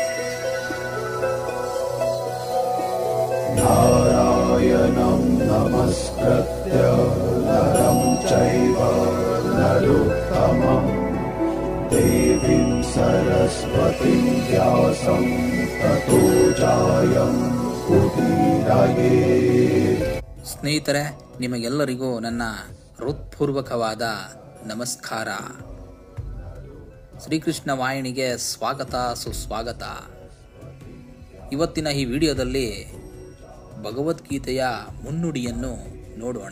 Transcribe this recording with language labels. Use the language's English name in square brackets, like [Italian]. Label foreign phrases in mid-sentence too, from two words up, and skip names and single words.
[Sanskrit] नारायणं नमस्कृत्य नरं चैव नरोत्तमं देवीं सरस्वतीं व्यासं ततो जायं उदीरयेत्। [Kannada] ಸ್ನೇಹಿತರೆ, ನಿಮಗೆಲ್ಲರಿಗೂ ನನ್ನ ಹೃತ್ಪೂರ್ವಕವಾದ ನಮಸ್ಕಾರ. ಶ್ರೀಕೃಷ್ಣ ವಾಹಿನಿಗೆ ಸ್ವಾಗತ, ಸುಸ್ವಾಗತ. ಇವತ್ತಿನ ಈ ವಿಡಿಯೋದಲ್ಲಿ ಭಗವದ್ಗೀತೆಯ ಮುನ್ನುಡಿಯನ್ನು ನೋಡೋಣ.